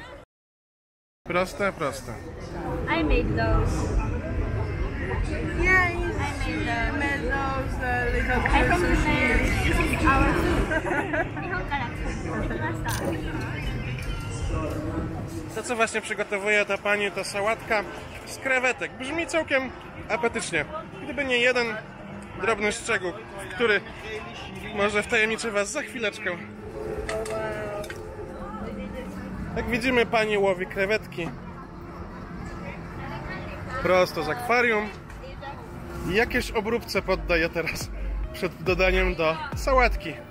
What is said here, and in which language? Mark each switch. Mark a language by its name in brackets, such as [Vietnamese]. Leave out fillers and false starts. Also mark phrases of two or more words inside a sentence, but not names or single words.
[Polish] Proste. [English] I made those. Yeah, I made those little I'm from Japan. This is our food. [Japanese] 日本から来ました。 [Polish] To, co właśnie przygotowuje ta pani, to sałatka z krewetek. Brzmi całkiem apetycznie. Gdyby nie jeden drobny szczegół, który może wtajemniczy was za chwileczkę. Jak widzimy, pani łowi krewetki prosto z akwarium i jakieś obróbce poddaje teraz przed dodaniem do sałatki.